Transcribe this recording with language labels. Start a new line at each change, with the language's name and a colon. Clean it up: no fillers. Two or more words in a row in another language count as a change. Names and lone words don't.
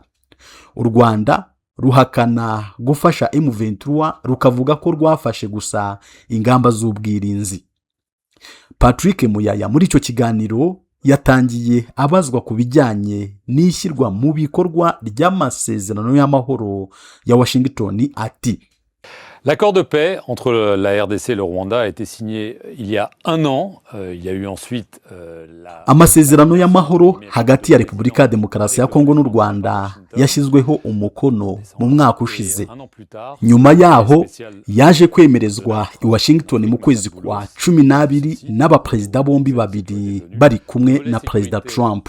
Kinyarwanda: U Rwanda ruhakana gufasha M23 rukavuga ko rwafashe gusa ingamba z'ubwirinzi. Patrick Muyaya muri icyo kiganiro yatangiye abazwa ku bijyanye n'ishyirwa mu bikorwa ry'amasezerano y'amahoro ya Washington ati:
French: L'accord de paix entre la RDC et le Rwanda a été signé il y a un an. Il y a eu ensuite
Kinyarwanda: amasezerano y'amahoro hagati ya Repubulika ya Demokarasi ya Kongo n'u Rwanda yashyizweho umukono mu mwaka ushize. Nyuma yaho yaje kwemerezwa i Washington mu kwezi kwa 12 n'abaperezida bombi babiri bari kumwe na Perezida Trump.